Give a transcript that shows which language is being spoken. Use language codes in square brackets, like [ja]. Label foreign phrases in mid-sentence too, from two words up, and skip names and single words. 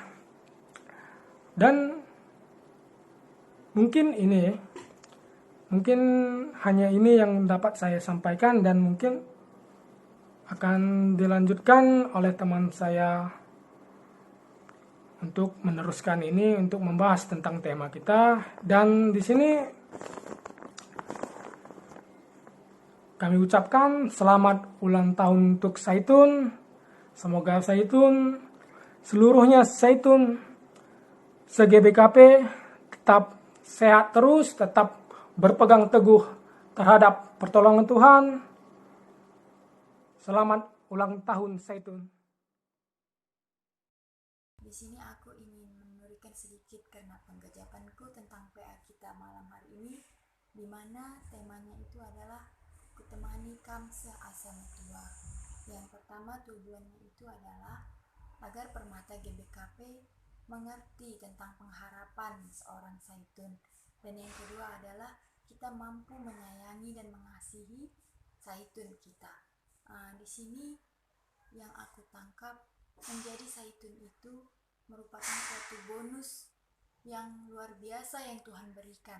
[id] Dan mungkin hanya ini yang dapat saya sampaikan, dan mungkin akan dilanjutkan oleh teman saya untuk meneruskan ini, untuk membahas tentang tema kita. Dan di sini kami ucapkan selamat ulang tahun untuk Zaitun. Semoga Zaitun, seluruhnya Zaitun se-GBKP tetap sehat terus, tetap berpegang teguh terhadap pertolongan Tuhan. Selamat ulang tahun Zaitun. Di sini aku ingin memberikan sedikit karena penggajapanku tentang PA kita malam hari ini, di mana temanya itu adalah [btx] kutemani kam seasana tua. [id] Yang pertama tujuannya itu adalah agar permata GBKP mengerti tentang pengharapan seorang Zaitun. Dan yang kedua adalah kita mampu menyayangi dan mengasihi Zaitun kita. Di sini yang aku tangkap, menjadi Zaitun itu merupakan suatu bonus yang luar biasa yang Tuhan berikan.